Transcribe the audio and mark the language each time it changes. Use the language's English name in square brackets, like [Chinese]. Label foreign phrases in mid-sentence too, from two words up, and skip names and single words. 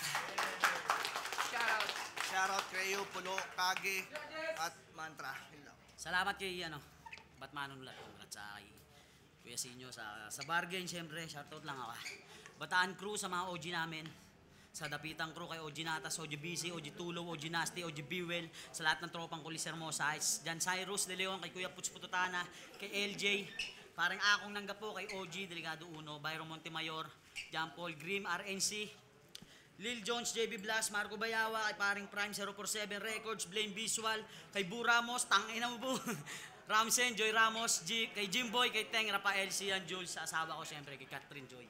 [Filipino] Shoutout. Shoutout kayo, Pulo, Kage, at Mantra. Yun lang. Salamat kay Batman Ulat. Congrats sa kay Kuya Sinyo sa bargain, syempre. Shoutout lang ako. Bataan crew sa mga OG namin. Sa Dapitang crew kay OG Natas, OG BC, OG Tulo, OG Nasty, OG Biwell. Sa lahat ng tropang Kulis Hermosa. Jan Cyrus De Leon, kay Kuya Puts Pututana, kay LJ. Parang akong nanggapo kay OG, Delegado Uno, Byron Montemayor, John Paul Grim, RNC, Lil Jones, JB Blas, Marco Bayawa, kay paring Prime 047 Records, Blame Visual, kay Bu Ramos, tangina mo Bu, Ramsen, Joy Ramos, kay Jimboy, kay Teng, Rafael, Sian, Jules, sa asawa ko siyempre, kay Catherine Joy.